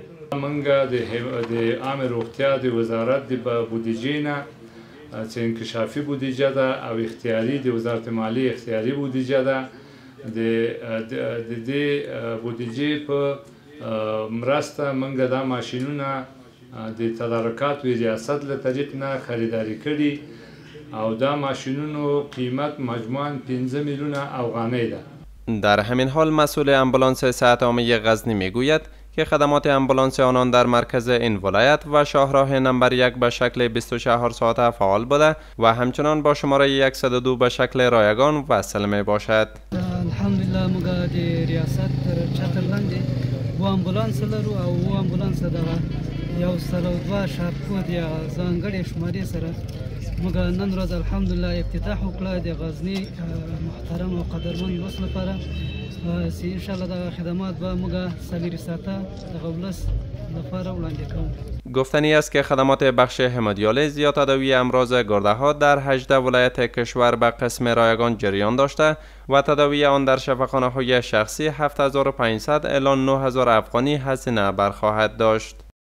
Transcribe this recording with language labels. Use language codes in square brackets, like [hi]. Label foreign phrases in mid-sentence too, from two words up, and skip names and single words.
[ps] موږ د عامه روغتیا د وزارت د بودیجې نه چې انکشافي بودیجه ده او اختیاري د وزارت مالیې اختیاري بودیجه ده، د دې بودیجې په مرسته موږ دا ماشینونه د تدارکاتو ریاست له طریق نه خریداري کړي او دا ماشینونو قیمت مجموعاً 5 میلیون افغانۍ ده. [fa] در همین حال مسئول آمبولانس صحت عامه غزنی میگوید که خدمات آمبولانس آنان در مرکز این ولایت و شاهراه نمبر 1 به شکل 24 ساعته فعال بوده و همچنان با شماره 102 به شکل رایگان وصل می باشد. [ps] الحمدلله موږ د ریاست تر چتر لاندې و آمبولانس لرو او و آمبولانس دغه 102 شارکود یا ځانګړې شمارې سره موږ نن ورځ الحمدلله افتتاح وکړه د غزنی محترم او قدرمن ولس لپاره چې [ar] ان شاء الله [ps] د خدمات به موږ سلیری ساعته د ولس لپاره وړاندې کوو. [fa] گفتنی است که خدمات بخش همودیالیز یا تداوی امراض گرده ها در 18 ولایت کشور به قسم رایگان جریان داشته و تداوی آن در شفاخانه های شخصی 7500 الی 9000 افغانی هزینه برخواهد داشت.